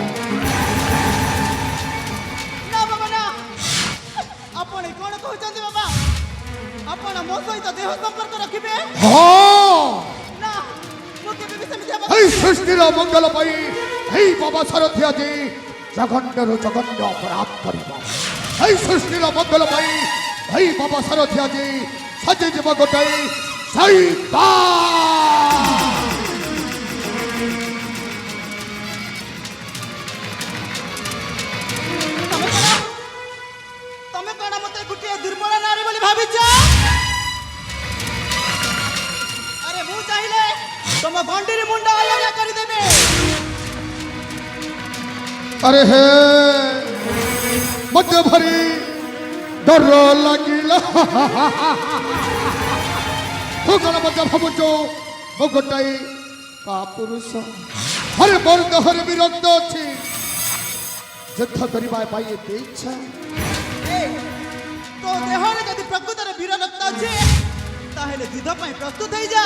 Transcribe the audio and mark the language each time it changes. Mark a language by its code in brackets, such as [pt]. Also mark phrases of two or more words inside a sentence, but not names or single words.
[or] ନା ବାବା ନା ଆପଣ କ'ଣ କହୁଛନ୍ତି ବାବା? ଆପଣ ମୋ ସହିତ ଦେହ ସମ୍ପର୍କ ରଖିବେ? ହଁ ନା ମୁଁ କେବେ ବି ସେମିତି ହେବ ଏଇ ସୃଷ୍ଟିର ମଙ୍ଗଳ ପାଇ ଏଇ ବାବା ସାରଥୀ ଆଜ ଜଘନ୍ୟରୁ ଜଘନ୍ୟ ଅପରାଧ କରିବ ଏଇ ସୃଷ୍ଟିର ମଙ୍ଗଳ ପାଇ ଏଇ ବାବା ସାରଥୀ ଆଜ ସାଜେ ଯାବ ଗୋଟାଇ ତମେ କ'ଣ ମୋତେ ଗୋଟିଏ ଦୁର୍ବଳ ନାରୀ ବୋଲି ଭାବିଛ? ଆରେ ମୁଁ ଚାହିଁଲେ ତମ ଗଣ୍ଡିରେ ମୁଣ୍ଡ ଅଲଗା କରିଦେବେ। ଆରେ ହେ ମତେ ଭାରି ଡର ଲାଗିଲା ତୁ କଣ ମଧ୍ୟ ଭାବୁଛୁ ମୁଁ ଗୋଟାଏ କାପୁରୁଷ? ଆରେ ମୋର ଦେହରେ ବି ରକ୍ତ ଅଛି। ଯୁଦ୍ଧ କରିବା ପାଇଁ ଏତେ ଇଚ୍ଛା। ତୋ ଦେହରେ ଯଦି ପ୍ରକୃତରେ ବୀର ରକ୍ତ ଅଛି ତାହେଲେ ଯୁଦ୍ଧ ପାଇଁ ପ୍ରସ୍ତୁତ ହେଇଯା।